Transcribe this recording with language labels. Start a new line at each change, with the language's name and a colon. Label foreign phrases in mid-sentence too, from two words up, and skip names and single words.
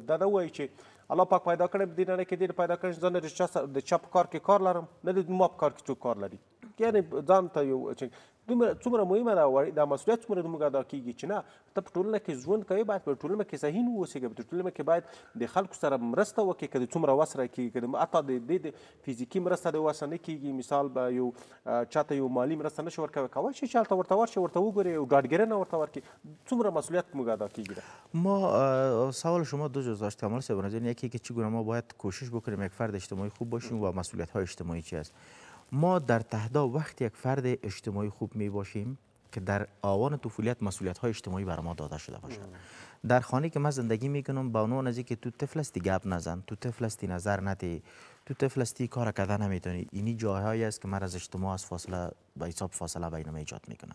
Pashto: دا نه وایي چې الله پاک پیدا کړی په دې نړۍ کې ډېر پیدا کړی، زه نه د چا په کار کې کار لرم، نه د ما په کار کې څوک کار لري، یعنې ځان ته یو څومره مهمه ده دا مسؤلیت څومره زموږ ادا کېږي چې نه ته په ټولنه کې ژوند کوې، باید په ټولنه کې صحیح واوسېږې، په ټولنه کې باید د خلکو سره مرسته وکړې، که د څومره وس راکېږي، که حتی د فزیکي مرسته د وسه نه کېږي، مثال به یو چاته یو مالي مرسته نشي ورکوی، کولی شي چې هلته ورته ورشي، ورته وګورې، یو ډاډګیرنه ورته ورکړي، څومره مسؤلیت موږ ادا کېږي.
Persian: ما سوال شما دو جز داشت کمال صاحب، یکی که چگونه ما باید کوشش بکنیم یک فرد اجتماعی خوب باشیم و مسئولیت های اجتماعی چی است. ما در تهدا وقتی یک فرد اجتماعی خوب می باشیم که در آوان طفولیت مسئولیت های اجتماعی بر ما داده شده باشه. در خانه که من زندگی میکنم با عنوان از اینکه تو طفل هستی گپ نزن، تو طفل هستی نظر نده، تو طفل هستی کار کردن نمیتونی، اینی جاهایی است که من از اجتماع از فاصله به حساب فاصله بین ما ایجاد میکنن.